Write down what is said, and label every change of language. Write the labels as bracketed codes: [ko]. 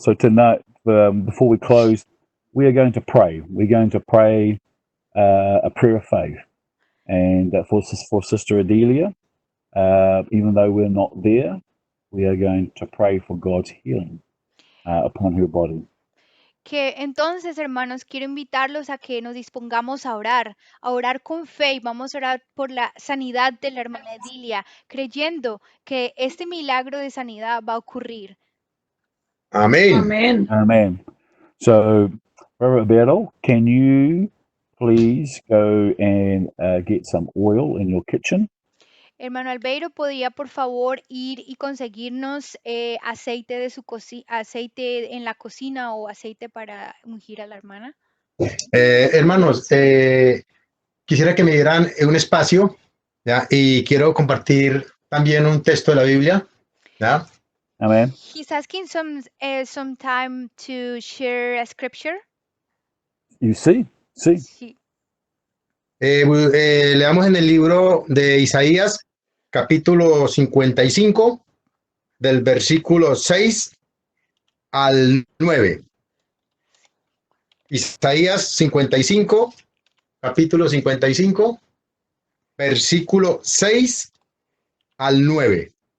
[en] So tonight, before we close, we are going to pray. We're going to pray a prayer of faith. And for Sister Adelia, even though we're not there, we are going to pray for God's healing upon her body. [es] Que entonces, hermanos, quiero invitarlos a que nos dispongamos a orar con fe y vamos a orar por la sanidad de la hermana Edilia, creyendo que este milagro de sanidad va a ocurrir. Amén. Amén. [en] Amen. So, Brother Roberto, can you please go and get some oil in your kitchen? [es] Hermano Albeiro, ¿podría por favor ir y conseguirnos aceite de su aceite en la cocina o aceite para ungir a la hermana? Hermanos, quisiera que me dieran un espacio, ¿ya? Y quiero compartir también un texto de la Biblia, ¿ya? [en] Amen. He's asking some time to share a scripture. You see? [es] Sí. Leamos en el libro de Isaías, capítulo 55, del versículo 6 al 9. Isaías 55, capítulo 55, versículo 6 al 9.